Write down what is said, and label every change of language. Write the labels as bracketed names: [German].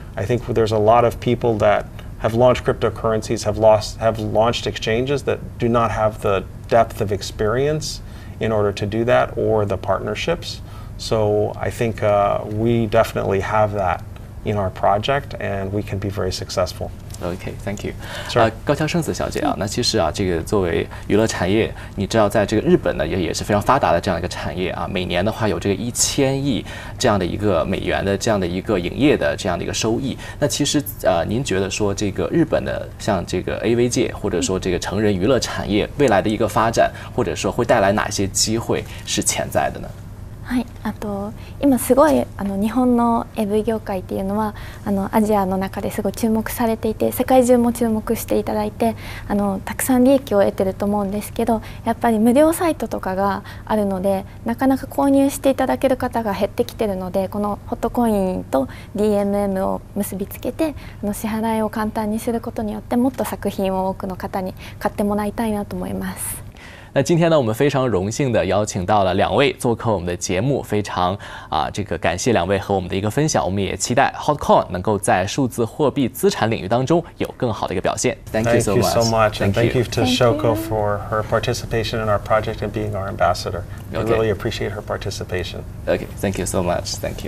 [English] I think there's a lot of people that have launched cryptocurrencies, have launched exchanges that do not have the depth of experience in order to do that, or the partnerships. So I think we definitely have that in our project, and we can be very successful. OK，Thank you。 Sure. [Chinese] 高桥圣子小姐啊，那其实啊，这个作为娱乐产业，你知道，在这个日本呢，也是非常发达的这样一个产业啊。每年的话，有这个1000亿这样的一个美元的这样的一个营业的这样的一个收益。那其实您觉得说这个日本的像这个 AV 界，或者说这个成人娱乐产业未来的一个发展，或者说会带来哪些机会是潜在的呢？ [Japanese] はい、今すごい日本の AV 業界っていうのはアジアの中ですごい注目されていて、世界中も注目していただいてたくさん利益を得てると思うんですけど、やっぱり無料サイトとかがあるのでなかなか購入していただける方が減ってきてるので、このホットコインと DMM を結びつけて支払いを簡単にすることによってもっと作品を多くの方に買ってもらいたいなと思います。 [Chinese] 那今天呢，我们非常荣幸的邀请到了2位做客我们的节目，非常这个感谢2位和我们的一个分享。我们也期待 HotCoin 能够在数字货币资产领域当中有更好的一个表现。 [English] Thank you so much. And thank you to Shoko for her participation in our project and being our ambassador. We really appreciate her participation. OK, thank you so much. Thank you.